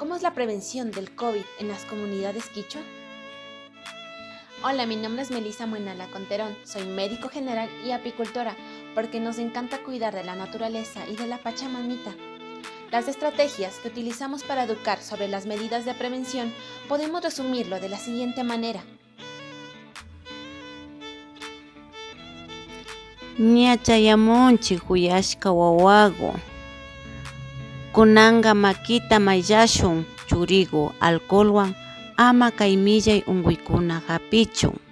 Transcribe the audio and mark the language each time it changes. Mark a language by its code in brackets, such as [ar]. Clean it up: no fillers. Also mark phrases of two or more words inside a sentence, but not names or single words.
[es] ¿Cómo es la prevención del COVID en las comunidades quichua? Hola, mi nombre es Melissa Muenala Conterón, soy médico general y apicultora porque nos encanta cuidar de la naturaleza y de la Pachamamita. Las estrategias que utilizamos para educar sobre las medidas de prevención podemos resumirlo de la siguiente manera. [qu] Ñachayamunchik huyashka wawaku kunanga makita mayllashun churiku alcoholwan ama kay millay unkuykuna hapichun.